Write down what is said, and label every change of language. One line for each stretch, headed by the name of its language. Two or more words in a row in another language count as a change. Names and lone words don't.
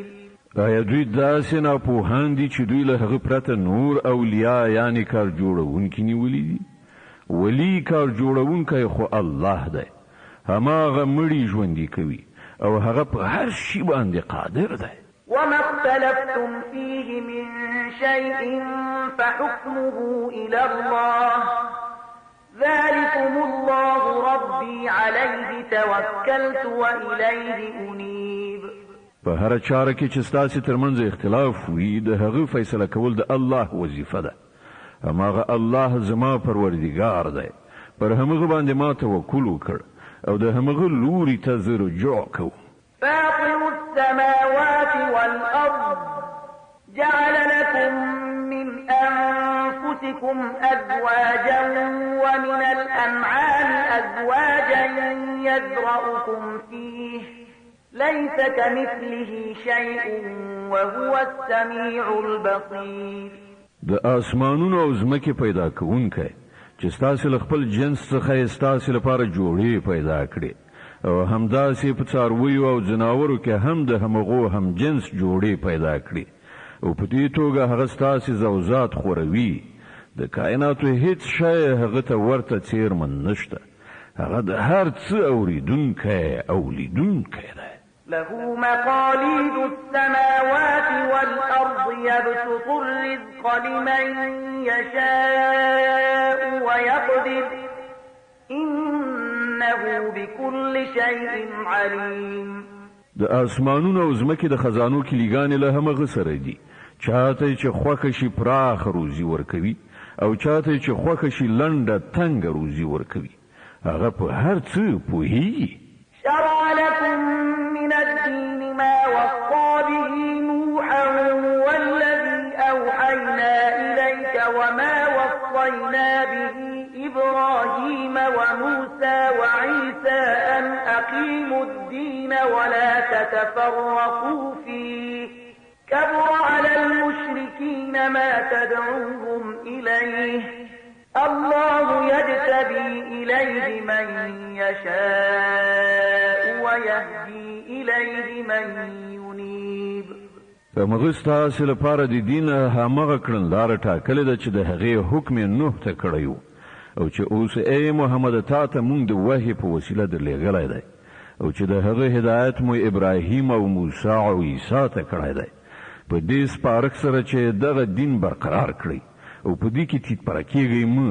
Pashto: آیا دوی داسې ناپوهان دي چې دوی له هغه پرته نور اولیاء یعنی کار جوړونکي نیولي دي؟ ولی کار جوړونکی خو الله دی، هماغه مړي ژوندي کوي او هغه په هر شي باندې قادر دی.
Arabic: وما اختلفتم فيه من شيء فحكمه إلى الله ذلكم الله ربي عليه توكلت وإليه أنيب.
Pashto: په هر چاره کې چې ستاسو ترمنځ اختلاف وي د هغه فیصله کول د الله وظیفه ده. هماغه الله زما پروردگار دی، پر همغه باندې ما توکل وکړ او د همغه لوري ته زه رجوع کوم.
Arabic: فاطر السماوات والأرض جعل لكم من أنفسكم أزواجا ومن الأنعام أزواجا يذرأكم فيه ليس كمثله شيء وهو السميع البصير.
Pashto: د اسمانونو او ځمکې پیدا کوونکی چې ستاسو له خپل جنس څخه ستاسو لپاره جوړې پیدا کړي او همداسې په څارویو او ځناورو کې هم د همغو هم جنس جوړې پیدا کړي او په دې توګه هغه ستاسو زوجات خوروي. د کائناتو هیڅ شی هغه ته ورته څیرمن نشته. هغه د هر څه اوریدونکی او لیدونکی دی.
Arabic: له مقاليد السماوات والأرض يبسط الرزق لمن يشاء ويقدر إنه بكل شيء عليم.
Pashto: د اسمانونو او ځمکې د خزانو کلیګانې له همغه سره دي. چاته چې خوښه شي پراخ روزي ورکوي او چاته چې خوښه شي لنډه تنګ روزي ورکوي. هغه په هر څه پوهیږي.
Arabic: شرع لكم من الدين ما وصى به نوحا والذي أوحينا إليك وما وصينا به إبراهيم وموسى وعيسى أن أقيموا الدين ولا تتفرقوا فيه كبر على المشركين ما تدعوهم إليه الله يجتبي إليه من يشاء ويهدي إليه من ينيب.
Pashto: فمغه ستاسو لپاره د دین همغه کړنلاره ټاکلې ده چې د هغې حکم نوح ته کړی او چې اوس ای محمد تا ته مونږ د وحی په وسیله درلېږلی دی او چې د هغه هدایت مو ابراهیم او موسی او عیسی ته کړی دی په دې سپارښت سره چې دغه دین برقرار کړی او په دې کې تیت پرکیږي مو.